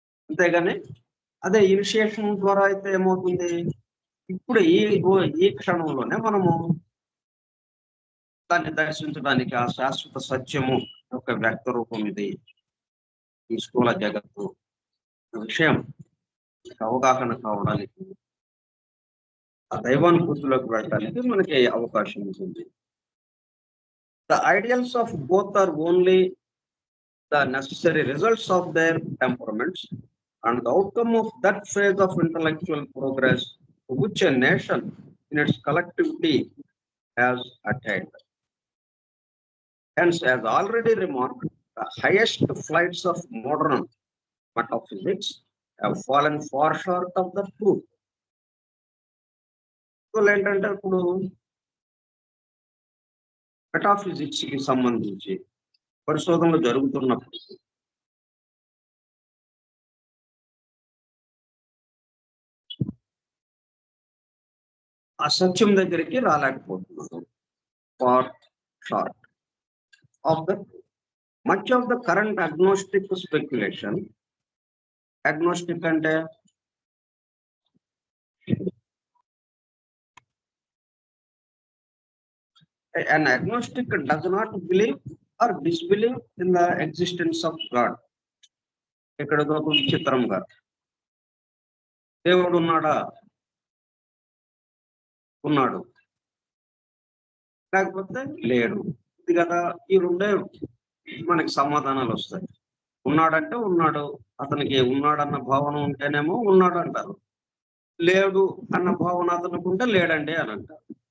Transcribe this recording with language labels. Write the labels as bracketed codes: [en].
[te] అంతేగాని అదే ఇనిషియేషన్ ద్వారా అయితే ఏమవుతుంది, ఇప్పుడు ఈ క్షణంలోనే మనము దాన్ని దర్శించడానికి ఆ శాశ్వత సత్యము యొక్క వ్యక్త రూపం ఇది, ఈ స్థూల జగత్తు విషయం అవగాహన కావడానికి, ఆ దైవానుభూతిలోకి వెళ్ళడానికి మనకి అవకాశం ఉంటుంది. [en] The ideals of both are only the necessary results of their temperaments and the outcome of that phase of intellectual progress to which a nation in its collectivity has attained. Hence, as already remarked, the highest flights of modern metaphysics have fallen far short of the truth. [te] So, ఏంటంటే ఇప్పుడు metaphysics కి సంబంధించి పరిశోధనలు జరుగుతున్నప్పుడు ఆ సత్యం దగ్గరికి రాలేకపోతున్నారు. [en] Far short of the much of the current agnostic speculation. [te] Agnostic అంటే [en] an agnostic does not believe or disbelieve in the existence of God. [te] ఇక్కడ ఒక విచిత్రంగా దేవుడు ఉన్నాడా, ఉన్నాడు, లేకపోతే లేడు, ఇది కదా ఈ రెండే మనకి సమాధానాలు వస్తాయి. ఉన్నాడంటే ఉన్నాడు, అతనికి ఉన్నాడన్న భావన ఉంటేనేమో ఉన్నాడు అంటారు, లేడు అన్న భావన అతనికి ఉంటే లేడండి అని అంటారు.